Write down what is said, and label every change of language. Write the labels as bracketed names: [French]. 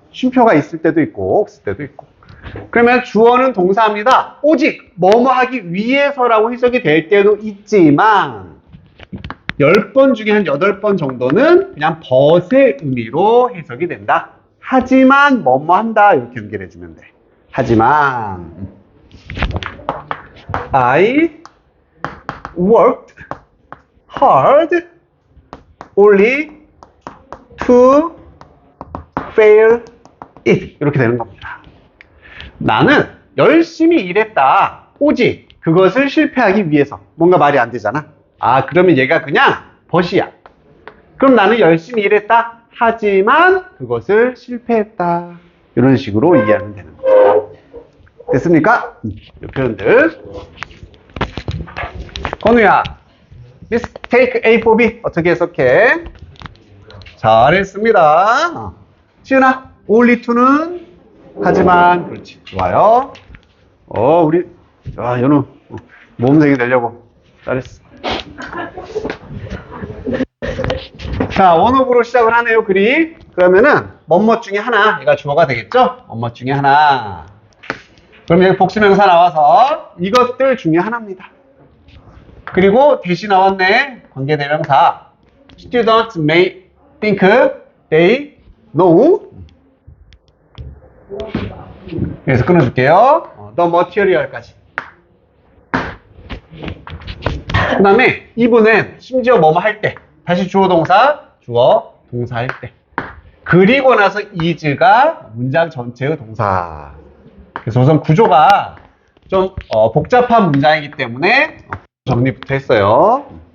[Korean] 쉼표가 있을 때도 있고 없을 때도 있고. 그러면 주어는 동사입니다. 오직 뭐뭐 하기 위해서라고 해석이 될 때도 있지만 10번 중에 한 8번 정도는 그냥 but의 의미로 해석이 된다. 하지만 뭐뭐 한다 이렇게 연결해 주면 돼. 하지만 [English] I worked hard only to fail it [Korean] 이렇게 되는 겁니다. 나는 열심히 일했다. 오직 그것을 실패하기 위해서. 뭔가 말이 안 되잖아. 아, 그러면 얘가 그냥 벗이야. 그럼 나는 열심히 일했다. 하지만 그것을 실패했다. 이런 식으로 이해하면 되는 거예요. 됐습니까? 이 표현들. 건우야, mistake A for B 어떻게 해석해? 잘했습니다. 시은아, only to는 하지만 그렇지. 좋아요. 우리 연우 모범생이 되려고 잘했어. 자, 원어브로 시작을 하네요. 글이. 그러면은 뭐뭐 중에 하나 얘가 주어가 되겠죠? 뭐뭐 중에 하나. 그럼 여기 복수명사 나와서 이것들 중에 하나입니다. 그리고 대시 나왔네. 관계대명사. [English] Students may think they know. [Korean] 그래서 끊어줄게요. [English] The material까지. [Korean] 그 다음에 이분은 심지어 뭐뭐 할 때. 다시 주어 동사, 주어 동사 할 때. 그리고 나서 is가 문장 전체의 동사. 그래서 우선 구조가 좀 복잡한 문장이기 때문에 정리부터 했어요.